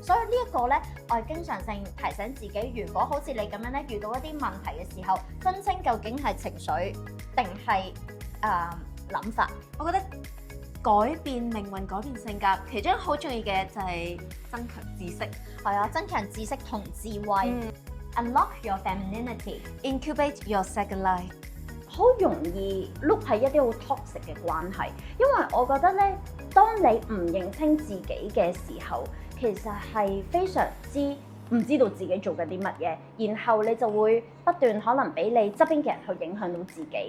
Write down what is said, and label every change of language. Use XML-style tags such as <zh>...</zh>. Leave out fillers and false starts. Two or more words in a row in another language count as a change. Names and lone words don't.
<yue>所以呢一個咧，我係經常性提醒自己，如果好似你咁樣咧，遇到一啲問題嘅時候，分清究竟係情緒定係諗法。我覺得改變命運、改變性格，其中好重要嘅就係增強知識。係啊，增強知識同智慧。</yue> <en>Unlock your femininity. Incubate your second life。</en> <yue>好容易碌喺一啲好 toxic 嘅關係，因為我覺得咧，當你唔認清自己嘅時候，其實係非常之唔知道自己做緊啲乜嘢，然後你就會不斷可能俾你側邊嘅人去影響到自己。</yue>